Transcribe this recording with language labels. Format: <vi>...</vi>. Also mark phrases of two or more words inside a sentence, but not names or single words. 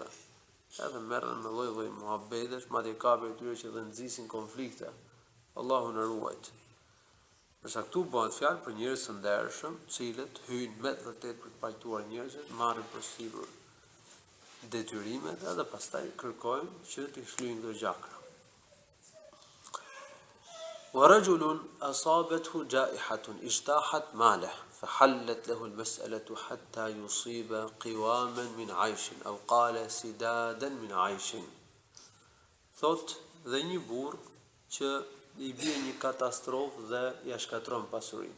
<sq>Edhe merren me lloj-lloj muhabetesh, madje ka për tyre që dhe nxisin konflikte. Allahu na ruajt. Përsa këtu bëhet fjalë për njerëz të ndershëm, të cilët hyjnë me të vërtet për të pajtuar njerëzit, marrin përsipër detyrimet edhe pastaj kërkojnë që t'i shlyejnë këto gjakra.</sq> <ar>ورجل أصابته جائحة اجتاحت ماله فحلت له المسألة حتى يصيب قواما من عيش أو قال سدادا من عيش.</ar> <sq>Thot dhe një burr që i bie një katastrofë dhe ja shkatron pasurinë.</sq>